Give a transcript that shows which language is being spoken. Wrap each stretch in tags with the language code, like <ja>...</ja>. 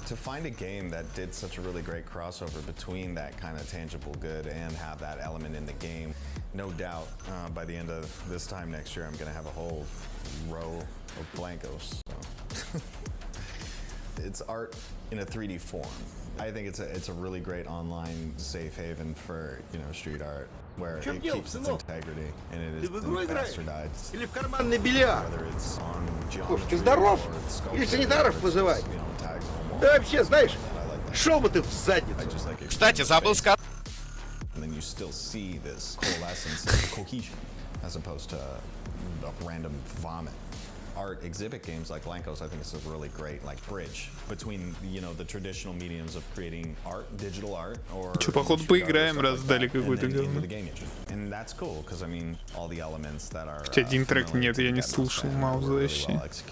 <en>To find a game that did such a really great crossover between that kind of tangible good and have that element in the game, no doubt by the end of this time next year, I'm gonna have a whole row of Blankos. So. It's art in a 3D form. I think it's a really great online safe haven for, you know, street art, where it keeps its integrity and it is bastardized.</en> <ru>Или в карманный бильярд.</ru> <en>Whether it's on</en> <ru>Слушай, ты здоров? Или санитаров вызывать? Да вообще, знаешь, шел бы ты в задницу. Кстати, забыл сказать.</ru> <en>And then you still see this coalescence of cohesion as opposed to a random vomit. Art exhibit games like Blankos, I think it's a really great like bridge between, you know, the traditional mediums of creating art, digital art, or</en> <ru>Чё, походу поиграем, раздали какой-то говно.</ru> <en>And that's cool, because I mean, all the elements that are.</en> <ru>Хотя один трек нет, я не слушал Мауза вообще.</ru>